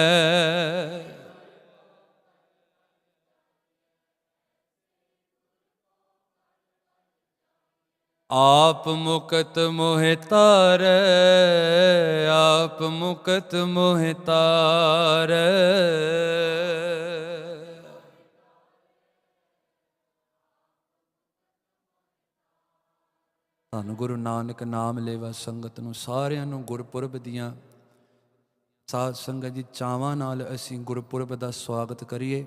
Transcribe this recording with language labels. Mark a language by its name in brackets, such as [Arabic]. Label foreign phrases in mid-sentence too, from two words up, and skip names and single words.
[Punjabi] ਆਪ ਮੁਕਤ ਮੋਹਿ ਤਾਰੈ, ਆਪ ਮੁਕਤ ਮੋਹਿ ਤਾਰੈ। ਧੰਨ ਗੁਰੂ ਨਾਨਕ ਨਾਮ ਲੇਵਾ ਸੰਗਤ ਨੂੰ ਸਾਰਿਆਂ ਨੂੰ ਗੁਰਪੁਰਬ ਦੀਆਂ ਸਾਧ ਸੰਗਤ ਜੀ ਚਾਵਾਂ ਨਾਲ ਅਸੀਂ ਗੁਰਪੁਰਬ ਦਾ ਸਵਾਗਤ ਕਰੀਏ।